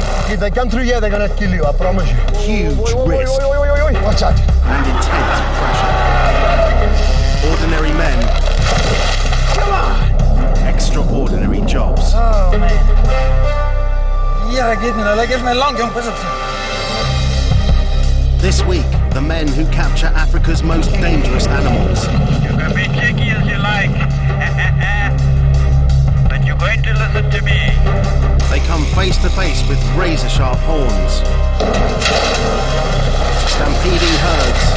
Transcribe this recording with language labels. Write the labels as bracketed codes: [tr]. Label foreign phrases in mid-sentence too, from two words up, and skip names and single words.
[en] If they come through here, they're going to kill you, I promise you. Huge risk Watch out. and intense pressure. Ordinary men. Come on. Extraordinary jobs. Oh, man. [de] Ja, geht mir noch. [nl] Geef mij lang, jong. Pas op. [en] This week, the men who capture Africa's most dangerous animals. You can be cheeky as you like. But you're going to listen to me. They come face to face with razor-sharp horns, stampeding herds,